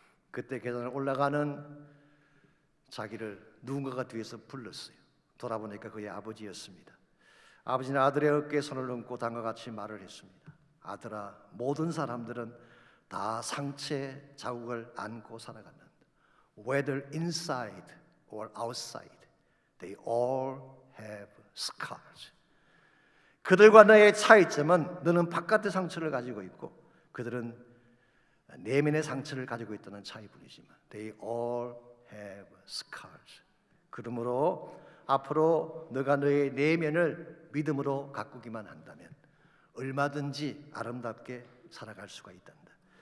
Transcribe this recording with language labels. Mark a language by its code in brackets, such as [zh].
[ko] 그때 계단을 올라가는 자기를 누군가가 뒤에서 불렀어요. 돌아보니까 그의 아버지였습니다. 아버지는 아들의 어깨에 손을 얹고 다음과 같이 말을 했습니다. 아들아, 모든 사람들은 다 상처의 자국을 안고 살아간다. [en] Whether inside or outside, they all have scars. [ko] 그들과 너의 차이점은 너는 바깥의 상처를 가지고 있고 그들은 내면의 상처를 가지고 있다는 차이뿐이지만 [en] they all have scars. [ko] 그러므로 앞으로 너가 너의 내면을 믿음으로 가꾸기만 한다면 얼마든지 아름답게 살아갈 수가 있단다.